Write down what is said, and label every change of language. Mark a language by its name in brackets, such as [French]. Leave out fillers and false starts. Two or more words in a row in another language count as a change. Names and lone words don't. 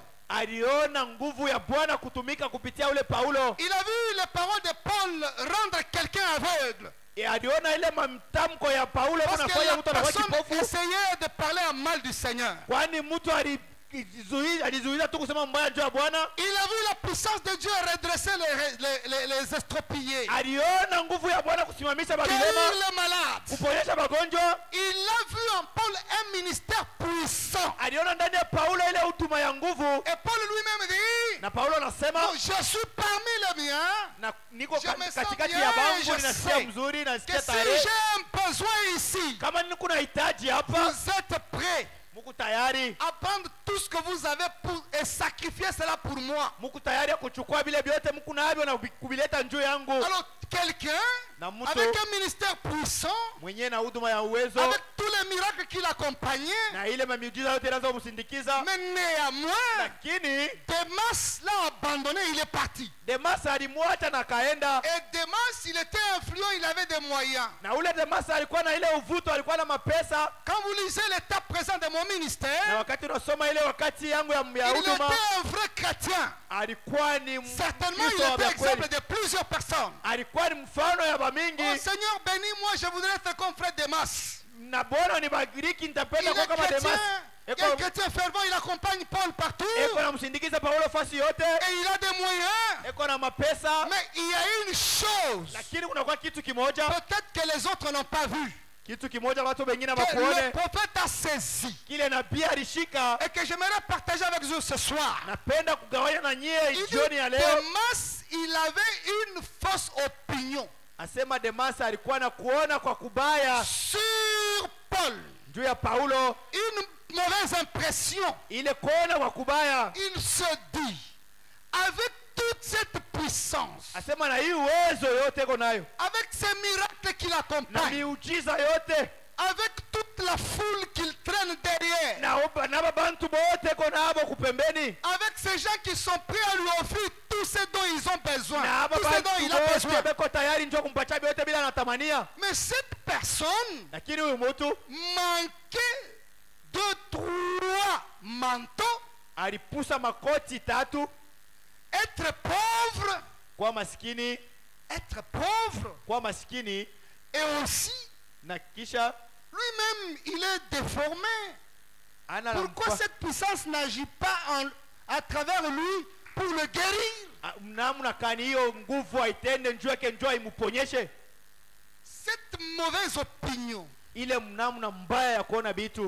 [Swahili] aliona nguvu ya Bwana kutumika kupitia ule Paulo. [French] Il a vu les paroles de Paul rendre quelqu'un aveugle. [Swahili] E, aliona ile mamtamko ya Paulo [French] Parce que [Swahili] anafanya [French] la [Swahili] mtu anakuwa [French] personne [Swahili] kipofu. [French] essayait de parler en mal du Seigneur. [Swahili] Kwani mtu alizuiza tu kusema mbaya juu ya Bwana. [French] Il a vu la puissance de Dieu redresser les estropiés, [Swahili] Aliona nguvu ya Bwana kusimamisha [French] guérir [Swahili] mavilema, [French] les malades. [Swahili] kuponyesha magonjwa. [French] Il a vu en Paul un ministère puissant. [Swahili] Aliona ndani ya Paulo ile huduma ya nguvu. [French] Et Paul lui-même dit, [Swahili] Na Paulo anasema [French] oh, je suis parmi les miens, [Swahili] na niko [French] Je me sens [Swahili] katikati [French] bien, [Swahili] ya [French] je [Swahili] bangu, ninasikia [French] sais [Swahili] mzuri, [French] que [Swahili] nasikia [French] si [Swahili] tayari. [French] j'ai un besoin ici, [Swahili] Kama niko na hitaji hapa, [French] vous êtes prêts [Swahili] muko tayari. [French] à prendre tout ce que vous avez et sacrifier cela pour moi. [Swahili] Muko tayari kuchukua vile vyote mko navyo na kuvileta njoo yangu. [French] Alors quelqu'un [Swahili] Na mtu [French] avec un ministère puissant, [Swahili] mwenyewe na huduma ya uwezo [French] avec tous les miracles qui l'accompagnaient, [Swahili] na ile miujiza yote inaanza kumsindikiza, [French] mais néanmoins, [Swahili] lakini [French] Démas l'a abandonné, il est parti. [Swahili] Demas alimwacha na kaenda. [French] Et Démas, il était influent, il avait des moyens. [Swahili] Na ule Demas alikuwa na ile uvuto, alikuwa na mapesa. [French] Quand vous lisez l'état présent de mon [Swahili] Na [French] ministère, [Swahili] wakati unasoma ile wakati yangu ya [French] il était [Swahili] huduma, [French] un vrai chrétien. [Swahili] alikuwa ni [French] Certainement, il [Swahili] Mkristo wa [French] était [Swahili] kweli. [French] exemple de plusieurs personnes. [Swahili] Alikuwa ni mfano ya [French] Oh [Swahili] bamingi. [French] Seigneur, bénis-moi, je voudrais être comme frère Démas. [Swahili] na bona nibariki [French] Il [Swahili] nitapenda kwa [French] est [Swahili] kama [French] chrétien. [Swahili] Demas. [French] Il est chrétien fervent. Il accompagne Paul partout. [Swahili] Eko na msindikiza Paulo fasi yote. [French] Et il a des moyens. [Swahili] Eko na mapesa. [French] Mais il y a une chose. [Swahili] Lakini kuna kwa kitu kimoja. [French] Peut-être que les autres n'ont pas vu. [Swahili] Kitu kimoja watu wengine [French] Que le [Swahili] hawakuone. [French] prophète a saisi. [Swahili] Kile nabii alishika. [French] Et que j'aimerais partager avec vous ce soir. [Swahili] Napenda kugawanya na nyie [French] Il dit, [Swahili] jioni ya leo. [French] Demas, il avait une fausse opinion [Swahili] Asema Demas alikuwa na kuona kwa kubaya [French] sur Paul. [Swahili] juu ya Paulo. [French] Une mauvaise impression. [Swahili] Ile kuona kwa kubaya. [French] Il se dit, avec toute cette puissance, [Swahili] Asema na hii uwezo yote iko nayo. [French] avec ces miracles qui [Swahili] Na [French] l'accompagnent, [Swahili] miujiza yote. [French] avec toute la foule qu'il traîne derrière, [Swahili] Na babantu bote iko nabo kupembeni. [French] avec ces gens qui sont prêts à lui offrir tout ce dont ils ont besoin, [Swahili] Na [French] tout ce dont il a besoin. [Swahili] bote beko tayari njoo kumpatia yote bila anatamania. [French] Mais cette personne [Swahili] Lakini huyu mtu [French] manquait de 3 manteaux. [Swahili] alipusa makoti tatu. [French] Être pauvre, [Swahili] Kwa maskini, [French] être pauvre, [Swahili] kwa maskini [French] et aussi, [Swahili] na kisha [French] lui-même, il est déformé. [Swahili] ana [French] Pourquoi cette puissance n'agit pas à travers lui pour le guérir? [Swahili] namna kani hiyo nguvu aitende njoo yake njoo imuponyeshe. [French] Cette mauvaise opinion [Swahili] Ile namna mbaya ya kuona vitu